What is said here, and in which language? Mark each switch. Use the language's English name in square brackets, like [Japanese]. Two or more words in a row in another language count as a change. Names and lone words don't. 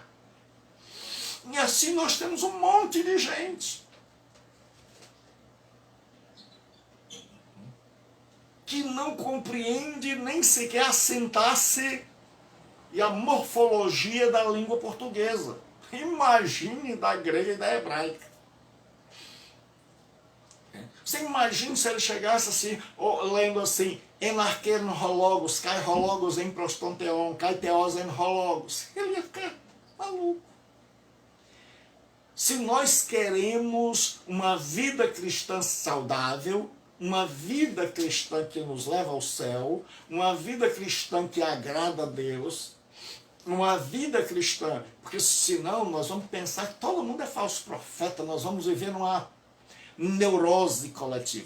[Portuguese] E assim nós temos um monte de gente que não compreende nem sequer a sintaxe e a morfologia da língua portuguesa. Imagine da grega e da hebraica. Você imagina se ele chegasse assim, lendo assim, [Greek] Ἐν ἀρχῇ ἦν ὁ λόγος, καὶ ὁ λόγος ἦν πρὸς τὸν θεόν, καὶ θεὸς ἦν ὁ λόγος. [Portuguese] Ele ia ficar maluco. Se nós queremos uma vida cristã saudável, uma vida cristã que nos leva ao céu, uma vida cristã que agrada a Deus, uma vida cristã, porque senão nós vamos pensar que todo mundo é falso profeta, nós vamos viver numa neurose coletiva.